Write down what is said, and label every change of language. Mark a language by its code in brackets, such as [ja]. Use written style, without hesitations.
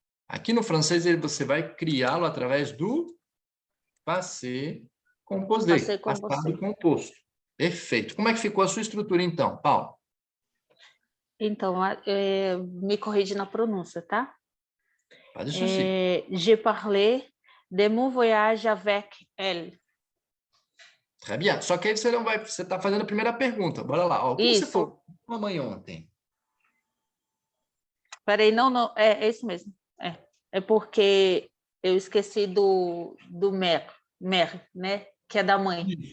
[pt] Aqui no francês você vai criá-lo através do passé composé, passado composto. Perfeito. Como é que ficou a sua estrutura então, Paulo? Então, me corrige na pronúncia, tá? Faz isso sim. [fr] Je parlais de mon voyage avec elle. Très bien. [pt] Só que aí você está fazendo a primeira pergunta. Bora lá. O que você falou com a mãe ontem? Peraí, não, é isso mesmo. É porque eu esqueci do mère, né? Que é da mãe.